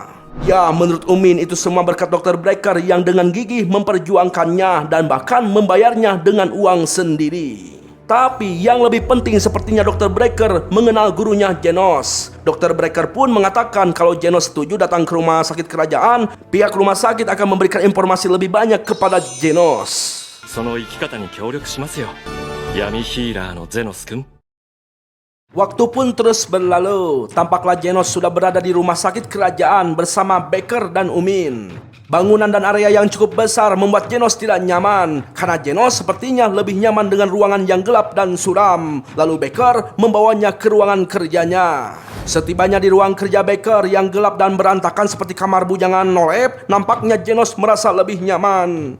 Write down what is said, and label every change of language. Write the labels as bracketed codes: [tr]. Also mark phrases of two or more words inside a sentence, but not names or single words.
[id] Ya, menurut Umin itu semua berkat Dr. Breaker yang dengan gigih memperjuangkannya dan bahkan membayarnya dengan uang sendiri. Tapi yang lebih penting sepertinya Dr. Breaker mengenal gurunya Genos. Dr. Breaker pun mengatakan kalau Genos setuju datang ke rumah sakit kerajaan, pihak rumah sakit akan memberikan informasi lebih banyak kepada Genos. [ja] その生き方に協力しますよ、闇ヒーラーのゼノス君。 [id] Waktu pun terus berlalu, tampaklah Genos sudah berada di rumah sakit kerajaan bersama Becker dan Umin. Bangunan dan area yang cukup besar membuat Genos tidak nyaman, karena Genos sepertinya lebih nyaman dengan ruangan yang gelap dan suram. Lalu Becker membawanya ke ruangan kerjanya. Setibanya di ruang kerja Becker yang gelap dan berantakan seperti kamar bujangan Nolep, nampaknya Genos merasa lebih nyaman.